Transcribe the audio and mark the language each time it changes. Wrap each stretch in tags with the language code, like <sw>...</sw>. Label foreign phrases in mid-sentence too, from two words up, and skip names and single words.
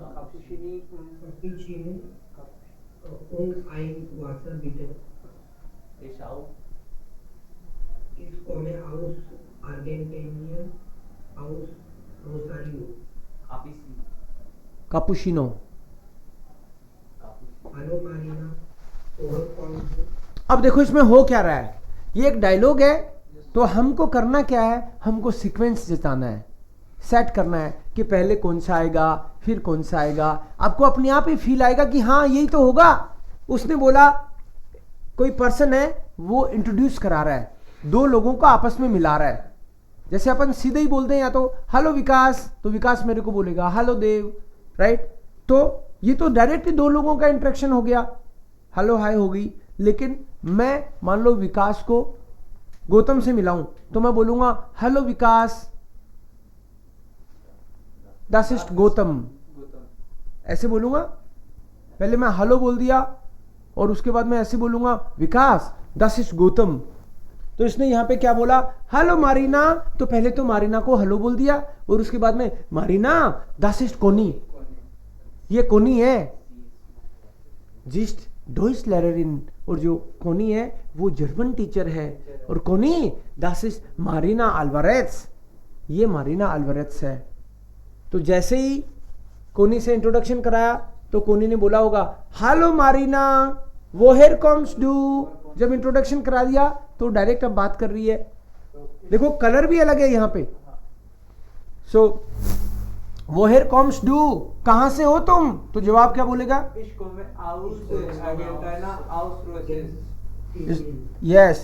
<de>Und ein Wasser bitte. Ich komme aus Argentinien, aus Rosario. Cappuccino. Hallo Marina,</de> <hi>और कौन हो? अब देखो इसमें हो क्या रहा है, ये एक डायलॉग है, तो हमको करना क्या है, हमको सीक्वेंस जताना है, सेट करना है कि पहले कौन सा आएगा फिर कौन सा आएगा। आपको अपने आप ही फील आएगा कि हाँ यही तो होगा। उसने बोला कोई पर्सन है वो इंट्रोड्यूस करा रहा है, दो लोगों को आपस में मिला रहा है। जैसे अपन सीधे ही बोलते हैं या तो हेलो विकास, तो विकास मेरे को बोलेगा हेलो देव, राइट। तो ये तो डायरेक्टली दो लोगों का इंटरेक्शन हो गया,</hi> <en>hello hi</en> <hi>हो गई। लेकिन मैं मान लो विकास को गौतम से मिलाऊं तो मैं बोलूंगा हेलो विकास,</hi> <de>das ist गौतम,</de> <hi>ऐसे बोलूंगा। पहले मैं हेलो बोल दिया और उसके बाद मैं ऐसे बोलूंगा विकास</hi> <de>das ist</de> <hi>गौतम। तो इसने यहां पे क्या बोला, हेलो मारीना, तो पहले तो मारीना को हेलो बोल दिया और उसके बाद में मारीना</hi> <de>das ist</de> <hi>कोनी, ये कोनी है,</hi> <de>ist Deutschlehrerin,</de> <hi>और जो कोनी है वो जर्मन टीचर है, और कोनी</hi> <de>das ist</de> <hi>मारीना अल्वारेज, ये मारीना अल्वारेज है। तो जैसे ही कोनी से इंट्रोडक्शन कराया तो कोनी ने बोला होगा हेलो मारीना,</hi> <de>woher kommst du.</de> <hi>जब इंट्रोडक्शन करा दिया तो डायरेक्ट अब बात कर रही है। देखो कलर भी अलग है यहाँ पे। सो</hi> <de>woher kommst du,</de> <hi>कहां से हो तुम, तो जवाब क्या बोलेगा, यस।</hi>